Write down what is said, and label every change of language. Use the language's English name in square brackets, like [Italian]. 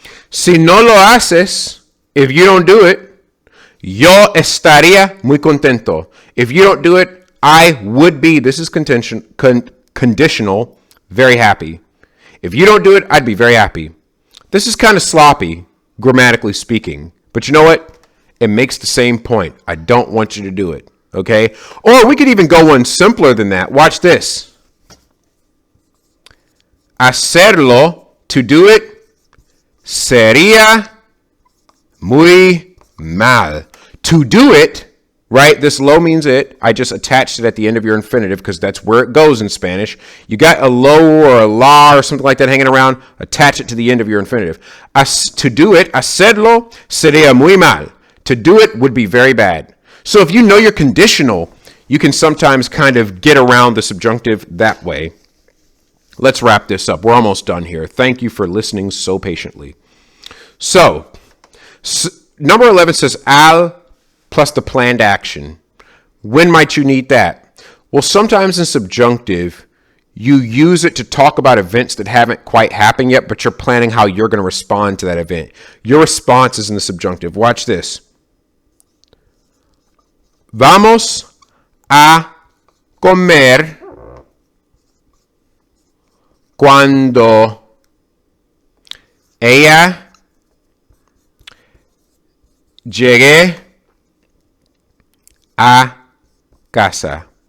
[Spanish] Si no lo haces, [English] if you don't do it, [Spanish] yo estaría muy contento. [English] If you don't do it, I would be, this is conditional, very happy. If you don't do it, I'd be very happy. This is kind of sloppy, grammatically speaking. But you know what? It makes the same point. I don't want you to do it. Okay? Or we could even go one simpler than that. Watch this. [Spanish] Hacerlo, [English] to do it, [Spanish] sería muy mal. [English] To do it, right? This lo means it. I just attached it at the end of your infinitive because that's where it goes in Spanish. You got a lo or a la or something like that hanging around. Attach it to the end of your infinitive. To do it, [Spanish] hacerlo sería muy mal. [English] To do it would be very bad. So if you know your conditional, you can sometimes kind of get around the subjunctive that way. Let's wrap this up. We're almost done here. Thank you for listening so patiently. So, number 11 says al plus the planned action. When might you need that? Well, sometimes in subjunctive, you use it to talk about events that haven't quite happened yet, but you're planning how you're going to respond to that event. Your response is in the subjunctive. Watch this. [Spanish] Vamos a comer cuando ella llegue a casa.